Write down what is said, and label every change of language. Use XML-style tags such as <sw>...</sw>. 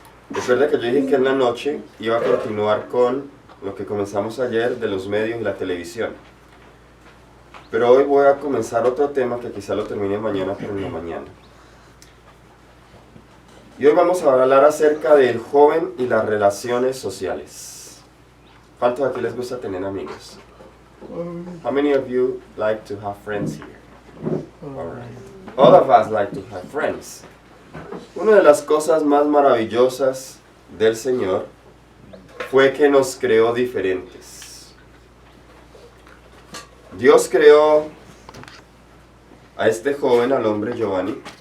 <es>Recuerda que yo dije que en la noche iba a continuar con lo que comenzamos ayer de los medios y la televisión. Pero hoy voy a comenzar otro tema que quizá lo termine mañana, pero en la mañana. Y hoy vamos a hablar acerca del joven y las relaciones sociales. ¿Cuántos aquí les gusta tener amigos?</es> <en>How many of you like to have friends here? All right. All of us like to have friends.</en> <es>Una de las cosas más maravillosas del Señor fue que nos creó diferentes. Dios creó a este joven, al hombre Giovanni.</es>